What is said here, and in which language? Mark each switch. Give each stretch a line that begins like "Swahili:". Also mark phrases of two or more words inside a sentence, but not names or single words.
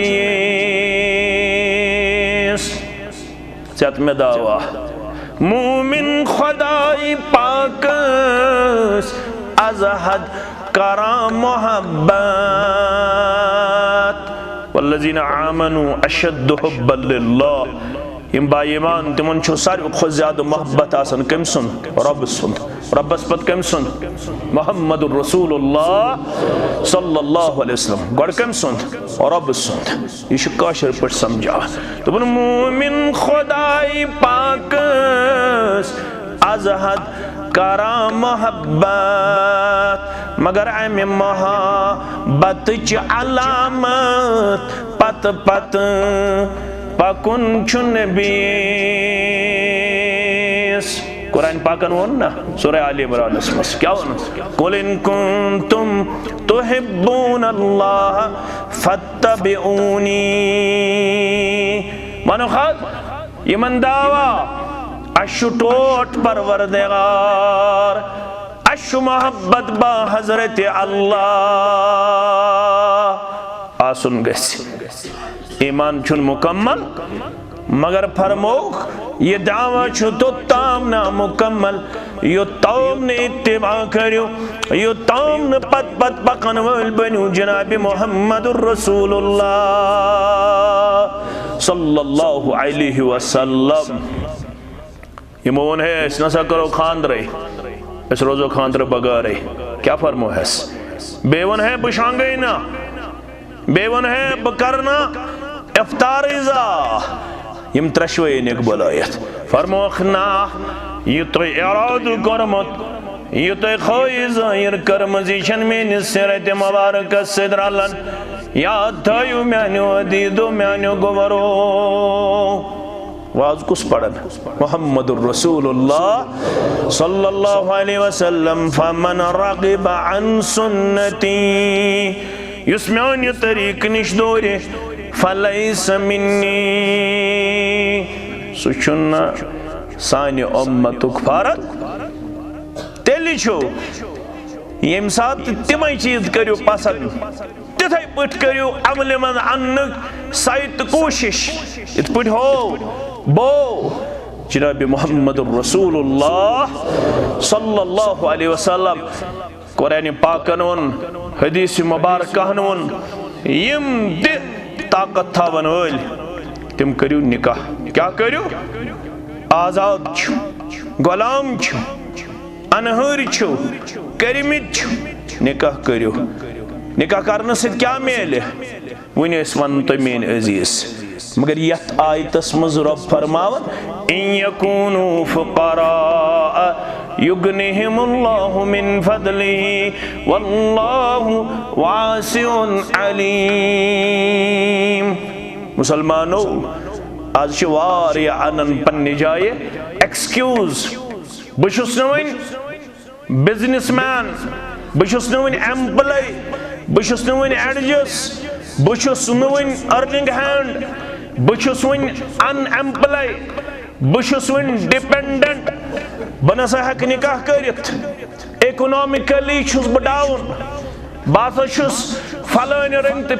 Kashmiri: بیس سیات میں دعویٰ مومن خدای پاکس از حد کرام محبت
Arabic: والذین آمنوا اشد حبا للہ
Kashmiri: یم با ایمان تمن چھو ساروی کھۄتہٕ زیادٕ محبت آسان کٔمۍ سُنٛد رۄب سُنٛد رۄبس پتہٕ کٔمۍ سُنٛد محمد رسول اللہ
Arabic: صلی اللہ علیہ وسلم
Kashmiri: گۄڈٕ کٔمۍ سُنٛد رۄب سُنٛد یہ چھُ کٲشِر پٲٹھۍ سمجھاوان دوٚپُن مومن خۄداے پاکس از حد کران محبت مگر امہِ محبتٕچ علامت پتہٕ پتہٕ پکن چھُنہٕ بیٚیِس قرآن پاکن وون نا سورہ آل عمرانس منٛز کیٛاہ ووٚن
Arabic: قُلْ إِن كُنتُمْ تُحِبُّونَ اللَّهَ فَاتَّبِعُونِی
Kashmiri: ونُکھ حظ یمن دعوا اَسہِ چھُ ٹوٹھ پروردگار اَسہِ چھُ محبت با حضرت اللہ آسُن گژھِ ایمان چھُنہٕ مکمل مگر فرموکھ یہ دعویٰ چھُ توٚتام نامکمل یوٚتام نہٕ اتباع کٔرِو یوٚتام نہٕ پتہٕ پکن وٲلۍ بٔنِو جناب محمد رسول اللہ
Arabic: صلی اللہ علیہ وسلم
Kashmiri: یمو ووٚن ہے أسۍ نسا کرو خاندرے أسۍ روزو خاندرٕ بغٲرے کیٛاہ فرمو ہس بیٚیہِ ووٚن ہے بہٕ شۄنٛگے نہٕ بیٚیہِ ووٚن ہے بہٕ کرٕ نہٕ افطار ازا یم ترشوے نک بلایت فرموکھ نا یہ تو اراد کرمت یہ تو خوی ظاہر کرمز یہ چھن میں سیرت مبارک صدر اللہ یاد تھایو میانیو عدیدو میانیو گورو واز کس پڑھن محمد الرسول اللہ
Arabic: صلی اللہ علیہ وسلم فمن رغب عن سنتی
Kashmiri: یس میانی طریق نش دوری
Arabic: فلیس منی
Kashmiri: سُہ چھُنہٕ سانہِ اُمتُک فرد تیٚلہِ چھُ ییٚمہِ ساتہٕ تِمے چیٖز کٔرِو پسنٛد تِتھے پٲٹھۍ کٔرِو عملہِ منٛز اَننُک سعی تہٕ کوٗشش یِتھ پٲٹھۍ ہو بو جناب محمد رسول اللہ
Arabic: صلی اللہ علیہ وسلم
Kashmiri: قرآن پاکن ووٚن حدیث مبارکہن ووٚن یم تہِ طاقت تھاون وٲلۍ تِم کٔرِو نکاح کیٛاہ کٔرِو آزاد چھُ غلام چھُ انہٲرۍ چھُ کٔرمٕتۍ چھُ نکاح کٔرِو نکاح کرنہٕ سۭتۍ کیٛاہ میلہِ وُنہِ ٲسۍ ونُن تُہۍ میٲنۍ عزیز مگر یتھ آیتس منٛز رۄب فرماوان
Arabic: ان یکونوا فقراء یغنہم اللہ من فضلہ واللہ واسع
Kashmiri: علیم مسلمانو آج چھِ واریاہ انن پننہِ جایہِ ایکسکیوز بہٕ چھُس نہٕ وۄنۍ
English: business man
Kashmiri: بہٕ چھُس نہٕ وۄنۍ ایمپلاے بہٕ چھُس نہٕ وۄنۍ ایڈجس بہٕ چھُس نہٕ وۄنۍ
English: earning hand
Kashmiri: بہٕ چھُس وۄنۍ
English: unemployed
Kashmiri: بہٕ چھُس وۄنۍ ڈپینڈنٹ بہٕ نسا ہیٚکہٕ نکاح کٔرِتھ اکنامکلی چھُس بہٕ ڈاوُن بہٕ ہسا چھُس فلٲنۍ رنٛگۍ تہٕ